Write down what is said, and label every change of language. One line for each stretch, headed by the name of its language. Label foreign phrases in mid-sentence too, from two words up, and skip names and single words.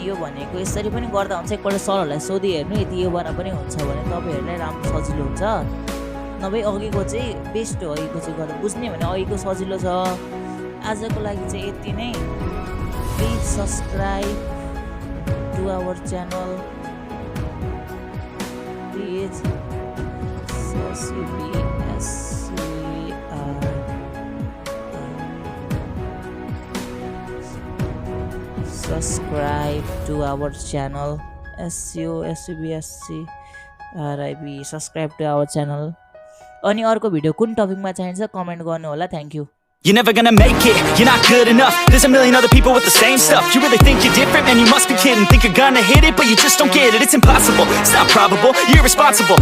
Nepali: यो भनेको यसरी पनि गर्दा हुन्छ एकपल्ट सरहरूलाई सोधि हेर्नु यदि यो बना पनि हुन्छ भने तपाईहरूलाई राम्रो सजिलो हुन्छ नभए अघिको चाहिँ बेस्ट हो अघिको चाहिँ गरेर बुझ्ने भने अघिको सजिलो छ आजको लागि चाहिँ यति नै
English: please subscribe to our channel प्लिज subscribe to our channel SUBSC RIB subscribe to our channel
Nepali: अनि अर्को भिडियो कुन टपिकमा चाहिन्छ कमेन्ट गर्नु होला।
English: thank you. You're never gonna make it, you're not good enough. There's a million other people with the same stuff. You really think you're different? Man, you must be kidding. Think you're gonna hit it, but you just don't get it. It's impossible, it's not probable, you're irresponsible.